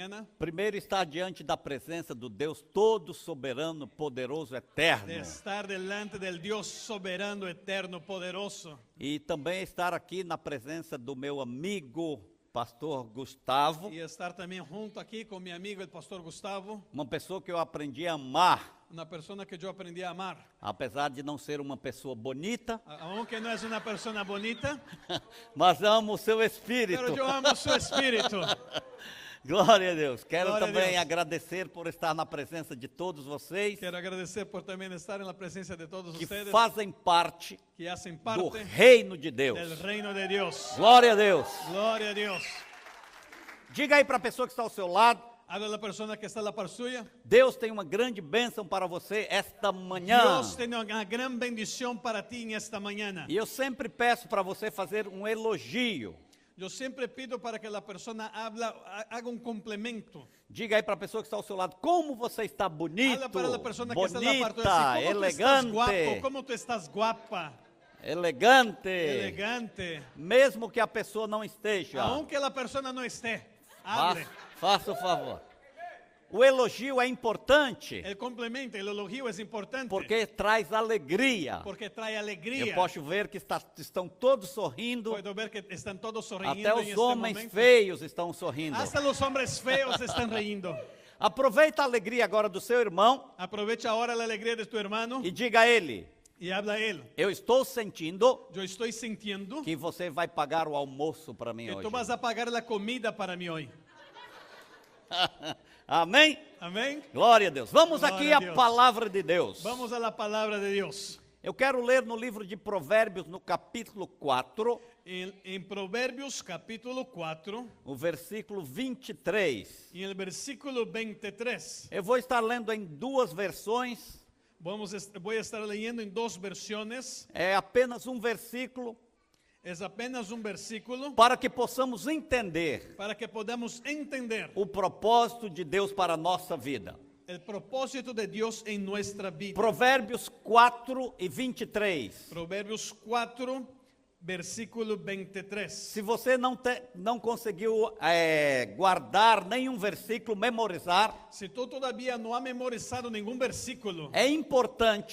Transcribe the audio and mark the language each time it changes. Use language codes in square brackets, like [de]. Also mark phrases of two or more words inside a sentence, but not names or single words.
[es] mañana. [pt] Primeiro, estar diante da presença do Deus todo, soberano, poderoso, eterno. [es] De estar delante del Dios soberano, eterno, poderoso. [pt] E também estar aqui na presença do meu amigo, pastor Gustavo. [es] Y estar también junto aquí con mi amigo, el pastor Gustavo. [pt] Uma pessoa que eu aprendi a amar, [es] Una persona que yo aprendí a amar. [pt] apesar de não ser uma pessoa bonita, [es] Aunque no es una persona bonita, [pt] mas amo o seu [es] pero [pt] espírito. [es] yo amo su espíritu. [pt] Glória a Deus. Quero Glória a também Deus. agradecer por estar na presença de todos vocês [es] Quiero agradecer por también estar en la presencia de todos [pt] que [es] ustedes [pt] fazem parte [es] que hacen [pt] do [es] parte [pt] reino de Deus. [es] del reino de Dios. [pt] Glória a Deus. [es] Gloria a Dios. [pt] Diga aí para a pessoa que está ao seu lado, [es] Habla la persona que está a la par suya. [pt] Deus tem uma grande bênção para você esta manhã. [es] Dios tiene una gran bendición para ti en esta mañana. [pt] E eu sempre peço para você fazer um elogio. [es] Yo siempre pido para que la persona haga un complemento. [pt] Diga aí para a pessoa que está ao seu lado, como você está bonito, [es] Habla para la persona que está a la par tuya. [pt] bonita, [es] Así, ¿cómo tú estás guapo? [pt] elegante, [es] ¿Cómo tú estás guapa? [pt] elegante, [es] Elegante. [pt] mesmo que a pessoa não esteja. [es] Aunque la persona no esté, hable. [pt] Faça o favor. O elogio é importante [es] El complemento, el elogio es importante. [pt] porque traz alegria. [es] Porque trae alegría. [pt] Eu posso ver que estão todos sorrindo, [es] Puedo ver que están todos sonriendo [pt] até [es] en [pt] os [es] este [pt] homens [es] momento. [pt] feios estão sorrindo. [es] Hasta los hombres feos están riendo. [pt] Aproveita a alegria agora do seu irmão [es] Aprovecha ahora la alegría de tu hermano [pt] e diga a ele: [es] y habla a él. [pt] eu estou sentindo [es] Yo estoy sintiendo [pt] que você vai pagar o almoço para mim [es] que [pt] hoje. [es] tú vas a pagar la comida para mí hoy. [pt] Amém? [es] Amén. [pt] Glória a Deus. Vamos Glória aqui a à Deus. palavra de Deus. [es] Vamos a la palabra de Dios. [pt] Eu quero ler no livro de Provérbios, no capítulo 4, [es] En Proverbios capítulo 4, [pt] o versículo 23. [es] en el versículo 23. [pt] Eu vou estar lendo em duas versões. [es] Voy a estar leyendo en dos versiones. [pt] É apenas um versículo [es] Es apenas un versículo [pt] para que possamos entender [es] para que podamos entender [pt] o propósito de Deus para a nossa vida. [es] el propósito de Dios en nuestra vida. [pt] Provérbios 4 e 23. [es] Proverbios 4, versículo 23. [pt] Se você não conseguiu guardar nenhum versículo, memorizar, [es] Si tú todavía no has memorizado ningún versículo, [pt] é importante